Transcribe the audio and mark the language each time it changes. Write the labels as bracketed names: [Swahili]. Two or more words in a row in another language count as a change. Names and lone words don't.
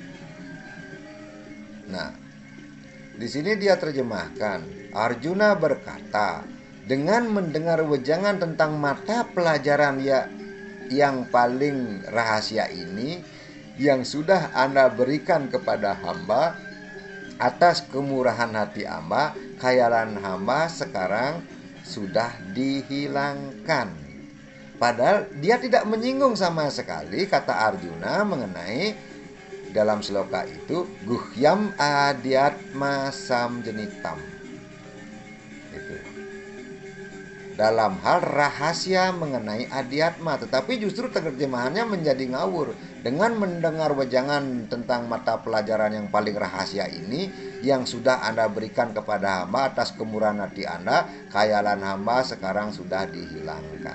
[Indonesian] Nah, di sini dia terjemahkan, Arjuna berkata, dengan mendengar wejangan tentang mata pelajaran yang paling rahasia ini, yang sudah Anda berikan kepada hamba, atas kemurahan hati hamba, khayalan hamba sekarang sudah dihilangkan. Padahal dia tidak menyinggung sama sekali kata Arjuna mengenai dalam sloka itu [Sanskrit] guhyam adiatma samjenitam. [Indonesian] Itu. Dalam hal rahasia mengenai adiatma, tetapi justru terjemahannya menjadi ngawur. Dengan mendengar wejangan tentang mata pelajaran yang paling rahasia ini, yang sudah Anda berikan kepada hamba atas kemurahan hati Anda, khayalan hamba sekarang sudah dihilangkan.